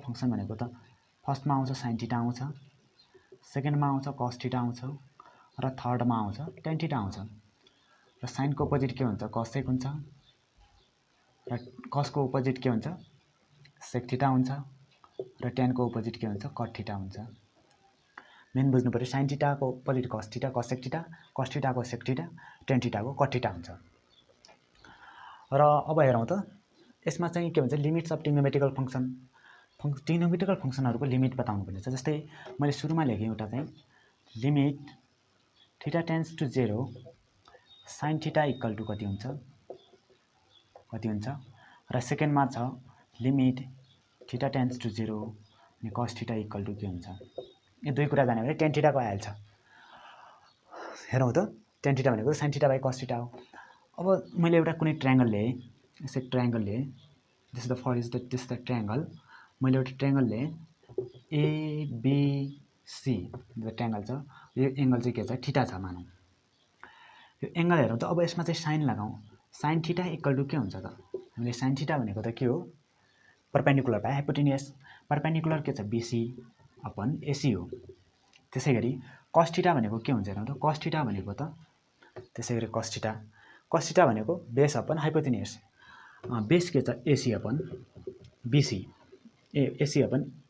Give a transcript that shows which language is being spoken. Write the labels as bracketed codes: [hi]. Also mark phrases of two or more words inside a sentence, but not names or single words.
[ne] फंक्सन भनेको त फर्स्टमा आउँछ [en] sin theta [ne] आउँछ सेकेन्डमा आउँछ [en] cos theta [ne] आउँछ र थर्डमा आउँछ [en] tan theta [ne] आउँछ र sin को अपोजिट के हुन्छ cosec हुन्छ र cos को अपोजिट के हुन्छ [en] sec theta [ne] हुन्छ र tan को अपोजिट के हुन्छ [en] cot theta [ne] हुन्छ मेन बुझ्नु पर्यो [en] sin theta [ne] को अपोजिट [en] cos theta cosec theta cos theta [ne] को [en] sec theta tan theta [ne] को [en] cot theta [ne] हुन्छ र अब हेरौं त यसमा चाहिँ के भन्छ [en] limits of trigonometrical function trigonometrical [ne] फंक्सनहरुको लिमिट बताउनु पर्ने छ जस्तै मैले सुरुमा लेखे एउटा चाहिँ [en] limit theta tends to 0 sin theta equal to [ne] कति हुन्छ र सेकेन्डमा छ [en] limit theta tends to 0 [ne] अनि [en] cos theta equal to [ne] के हुन्छ यो दुई कुरा जाने भने [en] tan theta [ne] को आइहाल्छ हेरौं त [en] tan theta [ne] भनेको [en] sin theta by cos theta [ne] हो अब मैले एउटा कुनै ट्रायंगल लिए यसै ट्रायंगल लिए [en] this is the for is that this the triangle [ne] मैले एउटा ट्रायंगल लिए [en] ABC the triangle [ne] छ यो एंगल चाहिँ के छ थीटा छ मानौं यो एंगल हेरौं त अब यसमा चाहिँ sin लगाऊ [en] sin theta equal to [ne] के हुन्छ त हामीले [en] sin theta [ne] भनेको त के हो [en] perpendicular by hypotenuse perpendicular [ne] के छ [en] BC upon AC [ne] हो त्यसैगरी [en] cos theta [ne] भनेको के हुन्छ हेरौं त [en] cos theta [ne] भनेको त त्यसैगरी [en] cos theta [ne] भनेको [en] base upon hypotenuse base [ne] के छ [en] AC upon BC AC upon